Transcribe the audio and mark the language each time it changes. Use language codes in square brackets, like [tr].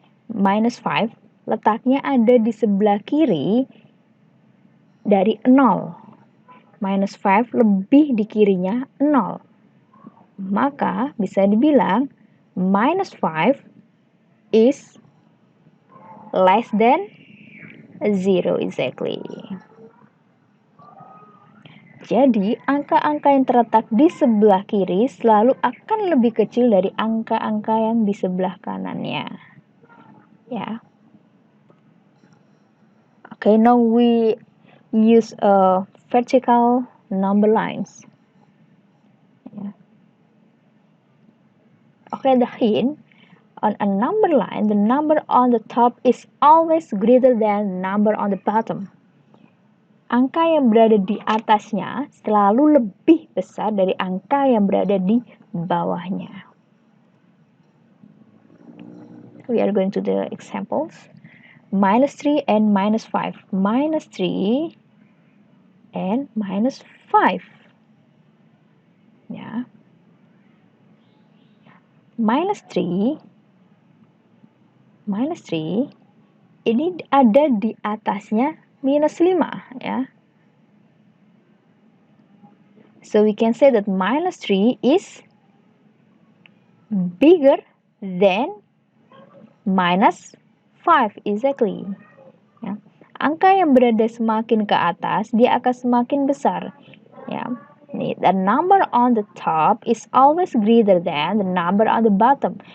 [id] Minus 5 letaknya ada di sebelah kiri dari 0. Minus 5 lebih di kirinya 0. Maka bisa dibilang [en] minus 5 is less than 0, exactly. [id] Jadi, angka-angka yang terletak di sebelah kiri selalu akan lebih kecil dari angka-angka yang di sebelah kanannya. Ya. [en] Okay, now we use vertical number lines. Yeah. Okay, the hint, on a number line, the number on the top is always greater than the number on the bottom. [id] Angka yang berada di atasnya selalu lebih besar dari angka yang berada di bawahnya. [en] We are going to the examples. Minus 3 and minus 5. Minus 3 and minus 5. Ya. [id] Minus 3 ini ada di atasnya minus 5, ya. [en] So we can say that minus 3 is bigger than minus 5, exactly. [id] Ya. Angka yang berada semakin ke atas, dia akan semakin besar. Ya. [en] The number on the top is always greater than the number on the bottom.